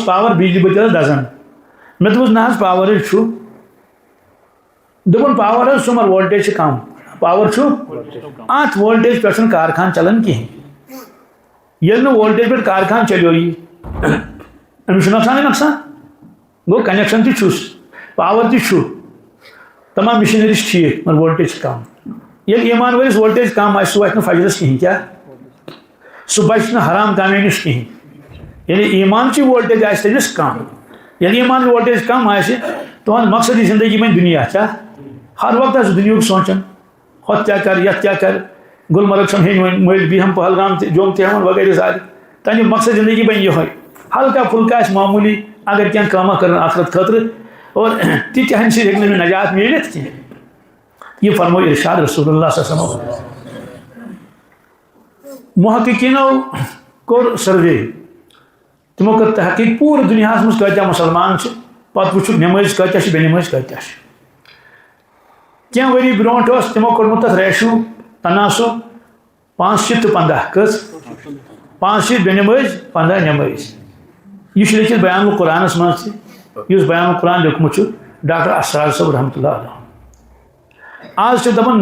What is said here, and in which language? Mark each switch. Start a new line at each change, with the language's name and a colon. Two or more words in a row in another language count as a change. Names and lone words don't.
Kashmiri: پاور بجلی بٔتی ٲس دزان مےٚ دوٚپُس نہ حظ پاورٕے چھُ دوٚپُن پاور حظ چھُ مگر وولٹیج چھِ کم پاور چھُ اتھ وولٹیج پٮ۪ٹھ چھُنہٕ کارخان چلان کِہیٖنۍ ییٚلہِ نہٕ وولٹیج پٮ۪ٹھ کارخان چلیو یہِ أمِس چھُ نۄقصانٕے نۄقصان گوٚو کنیکشن تہِ چھُس پاور تہِ چھُ تمام مشیٖنری چھِ ٹھیٖک مگر وولٹیج چھِ کم ییٚلہِ ایمان وٲلِس وولٹیج کم آسہِ سُہ واتہِ نہٕ فجرس کِہیٖنۍ کیٛاہ سُہ بچہِ نہٕ حرام کامیو نِش کِہیٖنۍ ییٚلہِ ایمانچی وولٹیج آسہِ تٔمِس کم یعنی ایمان وولٹیج کم آسہِ تہنٛد مقصدی زندگی بنہِ دنیا کیا ہر وقت آسہِ دنیاہُک سونچان ہوت کیا کر یتھ کیا کر گلمرگ چھم ہیٚنۍ مٔلۍ بیہم پہلگام تہِ جوم تہِ ہٮ۪وان وغیرہ سارے تہنٛدِ مقصد زندگی بنہِ یِہوے ہلکا پھُلکا آسہِ معموٗلی اگر کینٛہہ کٲمہ کرن آخرت خٲطرٕ اور تِتہِ ہن سۭتۍ ہیٚکہِ نہٕ أمِس نجات میٖلِتھ کینٛہہ یہ فرموو ارشاد
Arabic: رسول اللہ صلی اللہ علیہ وسلم
Kashmiri: محققینو کوٚر سروے تمو کٔر تحقیق پوٗرٕ دُنیاہس منٛز کۭتیاہ مسلمان چھِ پتہٕ وٕچھُکھ نٮ۪مٲزۍ کۭتیاہ چھِ بے نٮ۪مٲزۍ کۭتیاہ چھِ کینٛہہ ؤری برونٛٹھ اوس تمو کوٚرمُت تتھ ریشو تناسب 5 تہٕ 15 کٔژ 5 بے نٮ۪مٲزۍ 15 نٮ۪مٲزۍ یہ چھُ لیکھِتھ بیان قرآنس منٛز تہِ یُس بیان قرآن لیوٚکھمُت چھُ ڈاکٹر اسرار صٲب
Arabic: رحمتہ اللہ علیہ
Kashmiri: آز چھِ دپان